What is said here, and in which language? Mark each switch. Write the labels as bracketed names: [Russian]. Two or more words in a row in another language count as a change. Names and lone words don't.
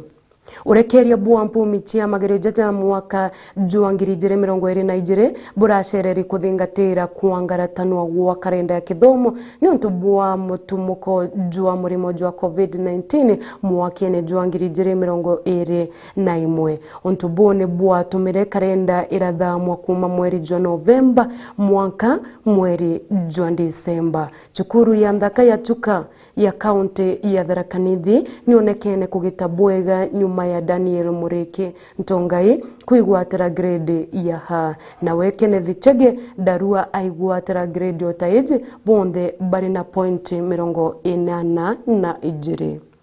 [Meru] Urekeria bua mpumi chia magereja ja mwaka jua ngiri ijire mirongo ire na ijire burashereri kuthingatira kuangaratanwa gwa kalenda ya kithomo ni untu bua mutumuko jua murimo jua COVID-19 mwakene jua ngiri ijire mirongo ire na imwe untu bune bua tumire kalenda irathamwa kuma mweri jua Novemba mwaka mweri jua Disemba. Chukuru ya ndaka ya chuka ya kaunti ya Tharaka Nithi nionekene kugita bwega nyuma maya Daniel Mureke Ntongai kuigwatira grade ya ha na wekene thichege darua aigwatira grade otaeje bonde bari na point 82.